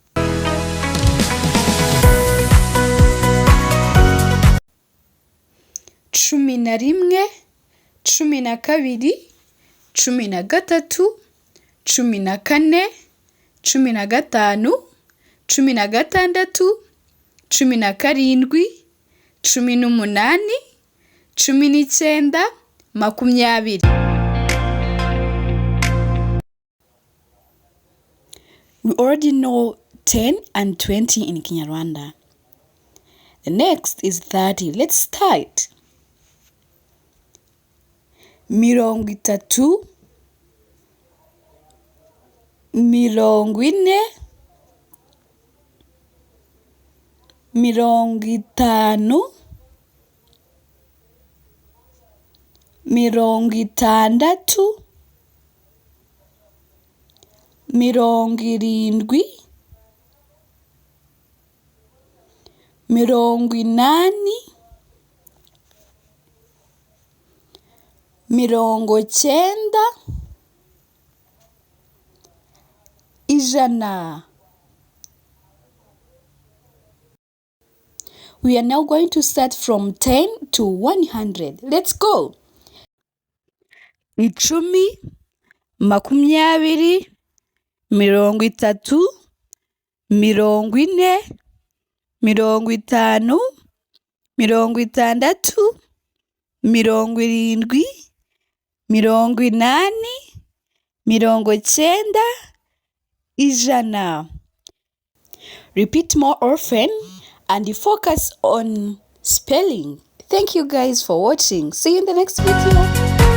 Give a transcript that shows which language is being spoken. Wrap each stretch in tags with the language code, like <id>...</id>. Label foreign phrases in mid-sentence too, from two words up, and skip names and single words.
<rw>Cumi na rimwe, cumi na kabiri, cumi na gatatu, cumi na kane, cumi na gatanu, cumi na gatandatu, cumi na karindwi, cumi n'umunani, cumi n'icyenda, makumyabiri.</rw> <en>We already know 10 and 20 in Kinyarwanda. The next is 30. Let's start.</en> <rw>Mirongo itatu, mirongo ine, mirongo itanu, mirongo itandatu, mirongo irindwi, mirongo inani, mirongo cyenda, ijana.</rw> <en>We are now going to start from 10 to 100. Let's go.</en> <rw>Icumi, makumyabiri, mirongo itatu, mirongo ine, mirongo itanu, mirongo itandatu, mirongo irindwi, mirongo inani, mirongo cyenda, ijana.</rw> <en>Repeat more often and focus on spelling. Thank you guys for watching. See you in the next video.</en>